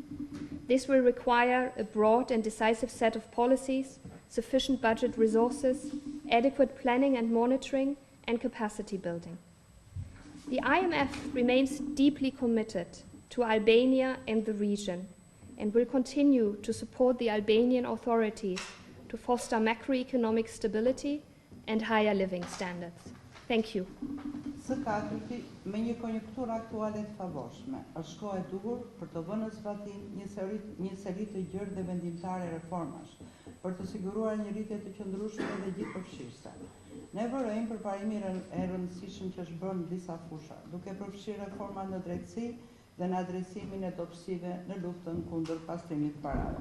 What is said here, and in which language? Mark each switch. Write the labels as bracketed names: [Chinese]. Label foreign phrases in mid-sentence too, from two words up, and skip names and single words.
[English] This will require a broad and decisive set of policies, sufficient budget resources, adequate planning and monitoring, and capacity building. The IMF remains deeply committed to Albania and the region and will continue to support the Albanian authorities to foster macroeconomic stability and higher living standards. Thank you. [Albanian] Së katërti, me një konjunkturë aktuale të favorshme, është kohë e duhur për të vënë në zbatim një seri të gjerë dhe vendimtare reformash, për të siguruar një rritje të qëndrueshme dhe gjithëpërfshirëse. Ne vërejmë përparimin e rëndësishëm që është bërë në disa fusha, duke përfshirë reforma në drejtësi dhe në adresimin e dobësive në luftën kundër pastrimit të parave.